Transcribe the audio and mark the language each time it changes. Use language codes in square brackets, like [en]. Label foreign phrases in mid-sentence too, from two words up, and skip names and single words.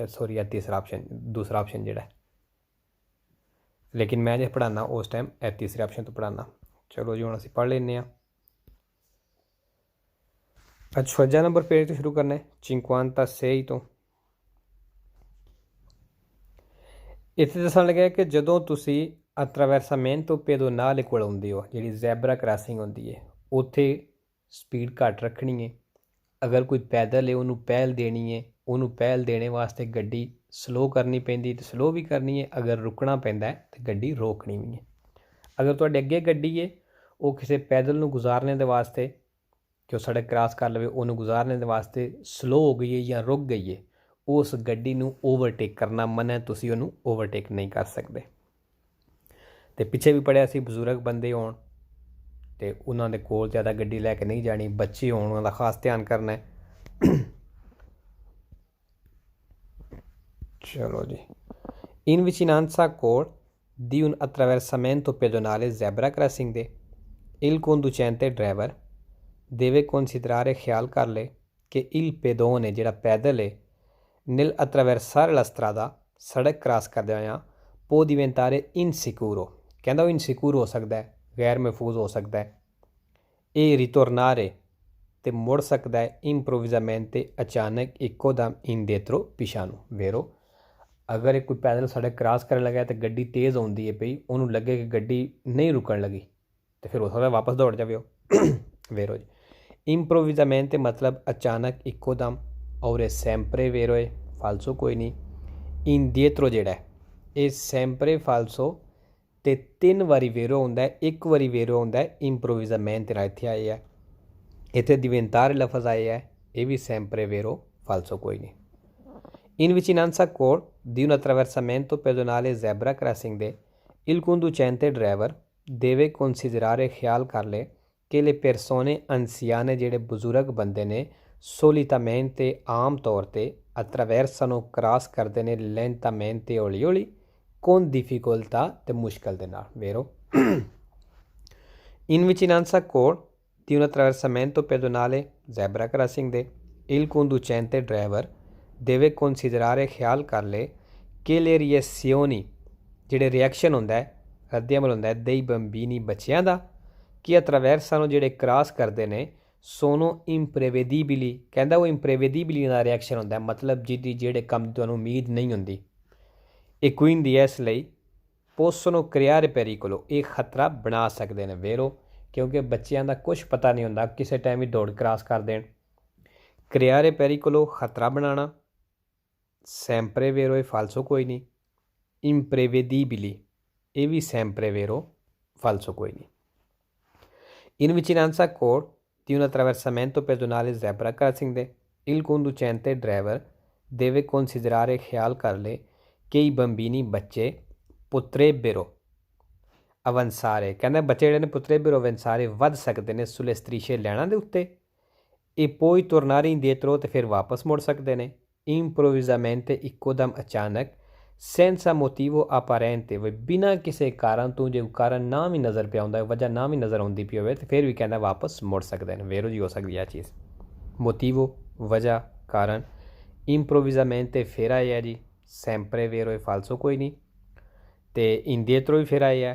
[pa] ਸੌਰੀ ਤੀਸਰਾ ਔਪਸ਼ਨ, ਦੂਸਰਾ ਔਪਸ਼ਨ ਜੋੜਾ ਹੈ। ਲੇਕਿਨ ਮੈਂ ਜੋ ਪੜ੍ਹਾਉਣਾ ਉਸ ਟਾਈਮ ਤੀਸਰੇ ਔਪਸ਼ਨ ਤੋਂ ਪੜ੍ਹਾਉਣਾ। ਚਲੋ ਜੀ, ਅਸੀਂ ਅਸੀ ਪੜ੍ਹ ਲਈਏ। 56 ਨੰਬਰ ਪੇਜ ਤੋਂ ਸ਼ੁਰੂ ਕਰਨਾ ਹੈ, 56 ਤੋਂ ਇਤਨੇ ਦੱਸਣ ਲੱਗੇ ਕਿ ਜਦੋਂ ਤੁਸੀ [it] attraversamento pedonale [pa] ਕੋਲ ਆਉਂਦੇ ਹੋ, ਜਿਹੜੀ [en] zebra crossing [pa] ਹੁੰਦੀ ਹੈ, ਉੱਥੇ ਸਪੀਡ ਘੱਟ ਰੱਖਣੀ ਹੈ। ਅਗਰ ਕੋਈ ਪੈਦਲ ਹੈ ਉਨ੍ਹਾਂ ਨੇ ਪਹਿਲ ਦੇਣੀ ਹੈ, ਉਨ੍ਹਾਂ ਨੇ ਪਹਿਲ ਦੇਣ ਵਾਸਤੇ ਗੱਡੀ ਸਲੋ ਕਰਨੀ ਪੈਂਦੀ ਤਾਂ ਸਲੋ ਵੀ ਕਰਨੀ ਹੈ। ਅਗਰ ਰੁਕਣਾ ਪੈਂਦਾ ਹੈ ਤਾਂ ਗੱਡੀ ਰੋਕਣੀ ਵੀ ਹੈ। ਅਗਰ ਤੁਹਾਡੇ ਅੱਗੇ ਗੱਡੀ ਹੈ ਉਹ ਕਿਸੇ ਪੈਦਲ ਨੂੰ ਗੁਜ਼ਾਰਨੇ ਦੇ ਵਾਸਤੇ ਕਿ ਉਹ ਸੜਕ ਕ੍ਰਾਸ ਕਰ ਲਵੇ, ਉਨ੍ਹਾਂ ਨੇ ਗੁਜ਼ਾਰਨੇ ਦੇ ਵਾਸਤੇ ਸਲੋ ਹੋ ਗਈ ਹੈ ਜਾਂ ਰੁਕ ਗਈ ਹੈ, ਉਸ ਗੱਡੀ ਨੂੰ ਓਵਰਟੇਕ ਕਰਨਾ ਮਨ੍ਹਾ ਹੈ, ਤੁਸੀਂ ਉਹਨੂੰ ਓਵਰਟੇਕ ਨਹੀਂ ਕਰ ਸਕਦੇ। ਤਾਂ ਪਿੱਛੇ ਵੀ ਪੜ੍ਹਿਆ ਸੀ ਬਜ਼ੁਰਗ ਬੰਦੇ ਹੋਣ ਤਾਂ ਉਨ੍ਹਾਂ ਦੇ ਕੋਲ ਜ਼ਿਆਦਾ ਗੱਡੀ ਲੈ ਕੇ ਨਹੀਂ ਜਾਣੀ, ਬੱਚੇ ਹੋਣ ਉਨ੍ਹਾਂ ਦਾ ਖ਼ਾਸ ਧਿਆਨ ਕਰਨਾ ਹੈ। ਚਲੋ ਜੀ। [it] In vicinanza col di un attraversamento pedonale [en] zebra crossing [it] de il conducente driver deve considerare [pa] ਖ਼ਿਆਲ ਕਰ ਲੈ ਕਿ [it] il pedone [pa] ਜਿਹੜਾ ਪੈਦਲ ਹੈ [it] nel attraversare la strada [pa] ਸੜਕ ਕ੍ਰਾਸ ਕਰਦੇ ਹੋਇਆ [it] può diventare insicuro, [pa] ਕਹਿੰਦਾ ਉਹ ਇਨਸਿਕਿਓਰ ਹੋ ਸਕਦਾ ਹੈ, ਗ਼ੈਰ ਮਹਿਫ਼ੂਜ਼ ਹੋ ਸਕਦਾ ਹੈ। [it] e ritornare [pa] ਤੇ ਮੁੜ ਸਕਦਾ ਹੈ improvvisamente ਅਚਾਨਕ ਇੱਕੋ ਦਮ indietro ਪਿੱਛਾ ਨੂੰ ਵੇਰੋ। ਅਗਰ ਇੱਕ ਕੋਈ ਪੈਦਲ ਸੜਕ ਕ੍ਰਾਸ ਕਰਨ ਲੱਗਾ ਤਾਂ ਗੱਡੀ ਤੇਜ਼ ਆਉਂਦੀ ਹੈ ਪਈ, ਉਨ੍ਹਾਂ ਨੇ ਲੱਗੇ ਕਿ ਗੱਡੀ ਨਹੀਂ ਰੁਕਣ ਲੱਗੀ ਤਾਂ ਫਿਰ ਹੋ ਸਕਦਾ ਵਾਪਸ ਦੌੜ ਜਾਵੇ ਵੇਰੋ ਜੀ। ਇੰਪ੍ਰੋਵਿਜ਼ਾਮੈਂਟ ਮਤਲਬ ਅਚਾਨਕ ਇੱਕੋ ਦਮ, ਔਰ ਇਹ [it] sempre vero [pa] ਹੈ ਫ਼ਾਲਸੋ ਕੋਈ ਨਹੀਂ। ਇੰਡੀਏਤ੍ਰੋ ਜਿਹੜਾ ਹੈ ਇਹ [it] sempre falso [pa] ਤਾਂ 3 ਬਾਰੀ ਵੇਰੋ ਹੁੰਦਾ ਹੈ, 1 ਬਾਰੀ ਵੇਰੋ ਹੁੰਦਾ ਹੈ ਇੰਪ੍ਰੋਵਿਜ਼ਾਮੈਂਟ ਤੇਰਾ ਇੱਥੇ ਆਏ ਹੈ। ਇੱਥੇ ਦਿਵੇਂਤਾਰ ਲਫ਼ਜ਼ ਆਏ ਹੈ, ਇਹ ਵੀ [it] sempre vero falso [pa] ਕੋਈ ਨਹੀਂ। [it] In vicinanza col di un attraversamento pedonale [en] zebra crossing [it] de il conducente driver deve considerare [pa] ਖ਼ਿਆਲ ਕਰ ਲੈ ਕਿ [it] le persone anziane [pa] ਜਿਹੜੇ ਬਜ਼ੁਰਗ ਬੰਦੇ ਨੇ [it] solitamente [pa] ਆਮ ਤੌਰ ਤੇ [it] attraversano [pa] ਕ੍ਰਾਸ ਕਰਦੇ ਨੇ [it] lentamente [pa] ਹੌਲੀ ਹੌਲੀ [it] con difficoltà [pa] ਤੇ ਮੁਸ਼ਕਿਲ ਦੇ ਨਾਲ ਵੇਰੋ। [it] In vicinanza col di un attraversamento pedonale [en] zebra crossing [it] de il conducente driver deve considerare [pa] ਖ਼ਿਆਲ ਕਰ ਲੈ ਕਿ [it] le reazioni [pa] ਜਿਹੜੇ ਰਿਐਕਸ਼ਨ ਹੁੰਦਾ ਹੈ ਰੱਦੇਅਮਲ ਹੁੰਦਾ ਹੈ [it] रद्देअमल होंदा है dei bambini [pa] ਬੱਚਿਆਂ ਦਾ ਕਿ [it] attraversano [pa] ਜਿਹੜੇ ਕ੍ਰਾਸ ਕਰਦੇ ਨੇ [it] sono imprevedibili, [pa] ਕਹਿੰਦਾ ਉਹ imprevedibili ਦਾ ਰਿਐਕਸ਼ਨ ਹੁੰਦਾ ਹੈ, ਮਤਲਬ ਜਿਹਦੀ ਜਿਹੜੇ ਕੰਮ ਤੁਹਾਨੂੰ ਉਮੀਦ ਨਹੀਂ ਹੁੰਦੀ। [it] e quindi इसलिए possono creare pericolo, [pa] ਇਹ ਖਤਰਾ ਬਣਾ ਸਕਦੇ ਨੇ। ਵੇਰੋ ਕਿਉਂਕਿ ਬੱਚਿਆਂ ਦਾ ਕੁਝ ਪਤਾ ਨਹੀਂ ਹੁੰਦਾ, ਕਿਸੇ ਟਾਈਮ ਵੀ ਦੌੜ ਕ੍ਰਾਸ ਕਰ ਦੇਣ। [it] creare pericolo [pa] ਖਤਰਾ ਬਣਾਉਣਾ। [it] sempre vero e falso [pa] ਕੋਈ ਨਹੀਂ। [it] imprevedibili, [pa] ਇਹ ਵੀ [it] sempre vero, [pa] falso ਕੋਈ ਨਹੀਂ। [it] in vicinanza cor di un attraversamento pedonale [en] zebra crossing [it] ਦੇ il conducente driver deve considerare [pa] ਖਿਆਲ ਕਰ ਲੈ ਕਿ [it] i bambini ਬੱਚੇ potrebbero avanzare, [pa] ਕਹਿੰਦਾ ਬੱਚੇ ਜਿਹੜੇ ਨੇ [it] potrebbero avanzare [pa] ਵੱਧ ਸਕਦੇ ਨੇ [it] sulle strisce [pa] ਲੈਣਾ ਦੇ ਉੱਤੇ [it] e poi tornare indietro [pa] ਤੇ ਫਿਰ ਵਾਪਸ ਮੁੜ ਸਕਦੇ ਨੇ improvvisamente ਇੱਕੋਦਮ ਅਚਾਨਕ [it] senza motivo apparente, [pa] ਬਿਨਾਂ ਕਿਸੇ ਕਾਰਨ ਤੋਂ, ਜੇ ਕਾਰਨ ਨਾ ਵੀ ਨਜ਼ਰ ਪਿਆ ਹੁੰਦਾ, ਵਜ੍ਹਾ ਨਾ ਵੀ ਨਜ਼ਰ ਆਉਂਦੀ ਪਈ ਹੋਵੇ, ਤੇ ਫਿਰ ਵੀ ਕਹਿੰਦਾ ਵਾਪਸ ਮੁੜ ਸਕਦੇ ਨੇ। ਵੇਰੋ ਜੀ ਹੋ ਸਕਦੀ ਹੈ ਚੀਜ਼। motivo ਵਜ੍ਹਾ ਕਾਰਨ, improvvisamente ਫਿਰ ਆਇਆ ਜੀ [it] sempre vero e falso [pa] ਕੋਈ ਨਹੀਂ, ਤੇ indietro ਵੀ ਫਿਰ ਆਇਆ।